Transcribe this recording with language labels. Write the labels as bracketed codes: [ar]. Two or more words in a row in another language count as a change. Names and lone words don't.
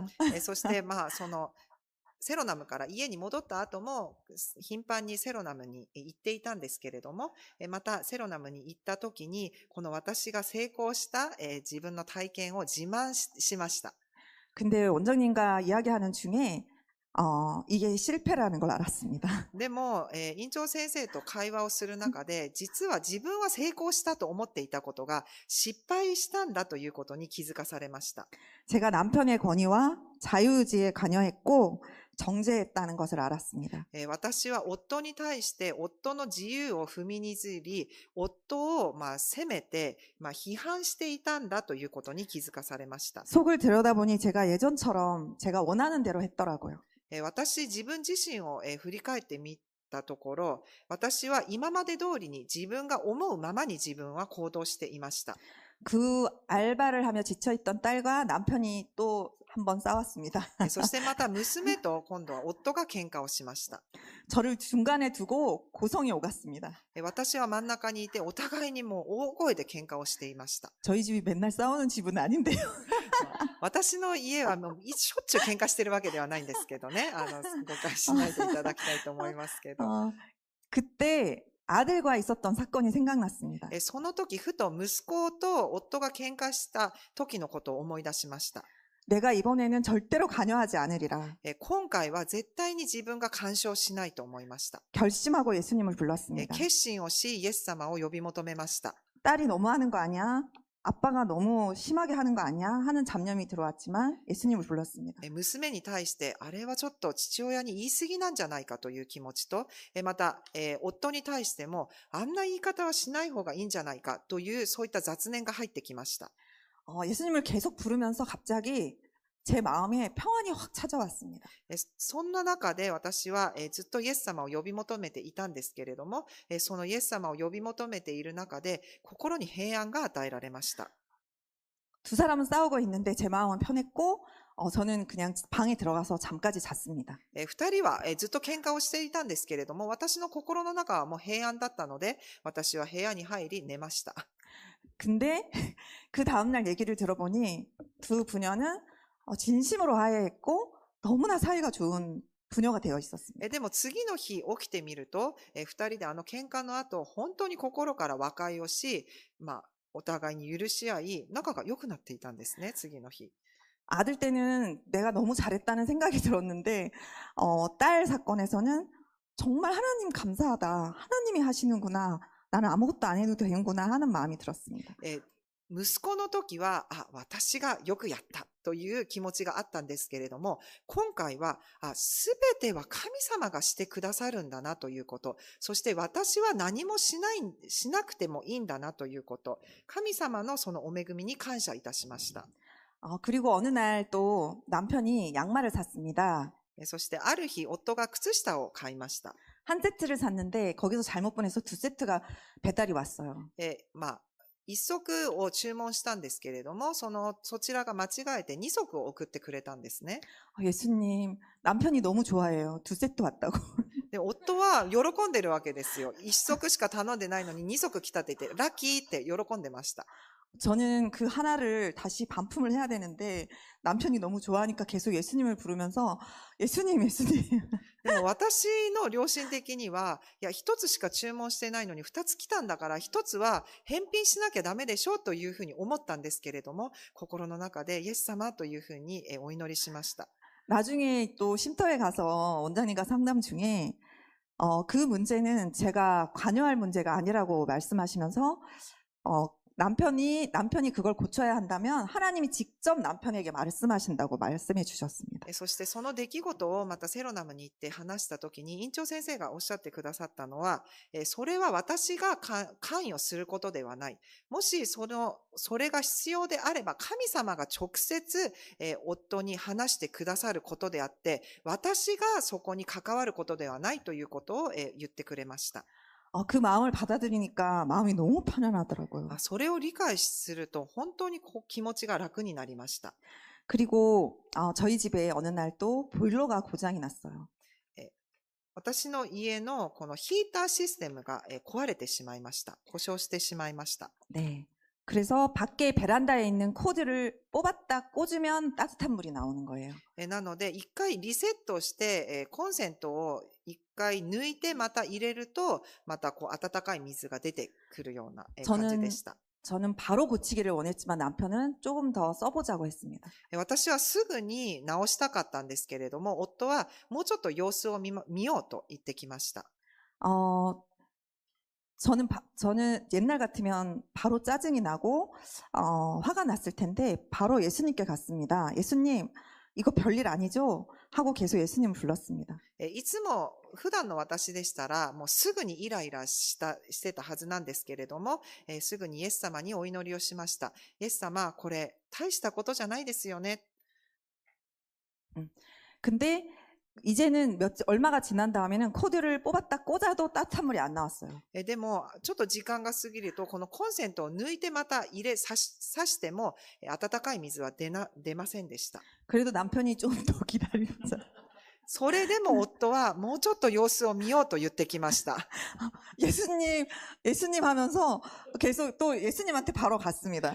[ja] そしてそのセロナムから家に戻った後も頻繁にセロナムに行っていたんですけれども、またセロナムに行った時にこの私が成功した自分の体験を自慢しました。 [ko] 근데 원장님과 이야기하는 중에 이게 실패라는 걸 알았습니다. [ja] でも院長先生と会話をする中で実は自分は成功したと思っていたことが失敗したんだということに気づかされました。 [ko] 제가 남편의 권위와 자유의지에 관여했고 정죄했다는 것을 알았습니다. [ja] 私は夫に対して夫の自由を踏みにじり、夫を責めて批判していたんだということに気づかされました。 [ko] 속을 들여다보니 제가 예전처럼 제가 원하는 대로 했더라고요. [ja] 私自分自身を振り返ってみたところ、私は今まで通りに自分が思うままに自分は行動していました。 [ko] 그 알바를 하며 지쳐있던 딸과 남편이 또 한 번 싸웠습니다. [ja] そしてまた娘と今度は夫が喧嘩をしました。 [ko] 저를 중간에 두고 고성이 오갔습니다. [ja] 私は真ん中にいてお互いにもう大声で喧嘩をしていました。 [ko] 저희 집이 맨날 싸우는 집은 아닌데요. [ja] 私の家はもうしょっちゅう喧嘩してるわけではないんですけどね。誤解しないでいただきたいと思いますけど。 [ko] 그때 아들과 있었던 사건이 생각났습니다. [ja] その時ふと息子と夫が喧嘩した時のことを思い出しました。 [ko] 내가 이번에는 절대로 관여하지 않으리라. [ja] 今回は絶対に自分が干渉しないと思いました。 [ko] 결심하고 예수님을 불렀습니다. [ja] 決心をしイエス様を呼び求めました。 [ko] 딸이 너무하는 거 아니야? 아빠가 너무 심하게 하는 거 아니야? 하는 잡념이 들어왔지만 예수님을 불렀습니다. [ja] 娘に対してあれはちょっと父親に言い過ぎなんじゃないかという気持ちと、また夫に対してもあんな言い方はしない方がいいんじゃないかというそういった雑念が入ってきました。 [ko] 예수님을 계속 부르면서 갑자기 제 마음에 평안이 확 찾아왔습니다. [ja] そんな中で私はずっとイエス様を呼び求めていたんですけれども、そのイエス様を呼び求めている中で心に平安が与えられました。 [ko] 두 사람은 싸우고 있는데 제 마음은 편했고 저는 그냥 방에 들어가서 잠까지 잤습니다. [ja] 二人はずっと喧嘩をしていたんですけれども、私の心の中はもう平安だったので、私は部屋に入り寝ました。 [ko] 근데 그 다음날 얘기를 들어보니 두 부녀는 진심으로 화해했고 너무나 사이가 좋은 부녀가 되어 있었습니다. [ja] でも次の日起きてみると、二人で喧嘩の後、本当に心から和解をし、お互いに許し合い、仲が良くなっていたんですね、次の日。 [ko] 아들 때는 내가 너무 잘했다는 생각이 들었는데 딸 사건에서는 정말 하나님 감사하다. 하나님이 하시는구나. 나는 아무것도 안 해도 되는구나 하는 마음이 들었습니다. [ja] 息子の時は、私がよくやったという気持ちがあったんですけれども、今回は、すべては神様がしてくださるんだなということ、そして私は何もしなくてもいいんだなということ、神様のそのお恵みに感謝いたしました。 [ko] 그리고 어느 날 또 남편이 양말을 샀습니다. [ja] そしてある日、夫が靴下を買いました。 [ko] 한 세트를 샀는데 거기서 잘못 보내서 두 세트가 배달이 왔어요. [ja] 一足を注文したんですけれども、そちらが間違えて二足を送ってくれたんですね。 [ko] 예수님, 남편이 너무 좋아해요. 두 세트 왔다고. [ja] で、夫は喜んでるわけですよ。一足しか頼んでないのに二足来たって言って、ラッキーって喜んでました。 [ko] 저는 그 하나를 다시 반품을 해야 되는데 남편이 너무 좋아하니까 계속 예수님을 부르면서 예수님, 예수님. [ja] でも私の良心的には、いや、一つしか注文してないのに二つ来たんだから、一つは返品しなきゃダメでしょというふうに思ったんですけれども、心の中でイエス様というふうにお祈りしました。 [ko] 나중에 또 쉼터에 가서 원장님과 상담 중에 그 문제는 제가 관여할 문제가 아니라고 말씀하시면서 남편이 그걸 고쳐야 한다면 하나님이 직접 남편에게 말씀하신다고 말씀해 주셨습니다. [ja] そしてその出来事をまたセロナムに行って話したときに院長先生がおっしゃってくださったのは、それは私が関与することではない。もしそれが必要であれば神様が直接夫に話してくださることであって、私がそこに関わることではないということを言ってくれました。 [ko] 그 마음을 받아들이니까 마음이 너무 편안하더라고요. [ja] それを理解すると本当に気持ちが楽になりました。 [ko] 그리고 저희 집에 어느 날 또 보일러가 고장이 났어요. [ja] 私の家のこのヒーターシステムが壊れてしまいました。故障してしまいました。 [ko] 네. 그래서 밖에 베란다에 있는 코드를 뽑았다 꽂으면 따뜻한 물이 나오는 거예요. [ja] なので一回リセットしてコンセントを一回抜いてまた入れるとまた温かい水が出てくるような感じでした。 [ko] 저는 바로 고치기를 원했지만 남편은 조금 더 써보자고 했습니다. [ja] 私はすぐに直したかったんですけれども、夫はもうちょっと様子を見ようと言ってきました。 [ko] 저는 옛날 같으면 바로 짜증이 나고 화가 났을 텐데 바로 예수님께 갔습니다. 예수님, 이거 별일 아니죠? 하고 계속 예수님을 불렀습니다. [ja] いつも普段の私でしたらもうすぐにイライラしてたはずなんですけれども、すぐにイエス様にお祈りをしました。イエス様、これ大したことじゃないですよね。 [ko] 근데 이제는 얼마가 지난 다음에는 코드를 뽑았다 꽂아도 따뜻한 물이 안 나왔어요. [ja] でもちょっと時間が過ぎるとこのコンセントを抜いてまた刺しても温かい水は出ませんでした。 [ko] 그래도 남편이 좀 더 기다리면서 [ja] それでも夫はもうちょっと様子を見ようと言ってきました。 [ko] 예수님 하면서 계속 또 예수님한테 바로 갔습니다.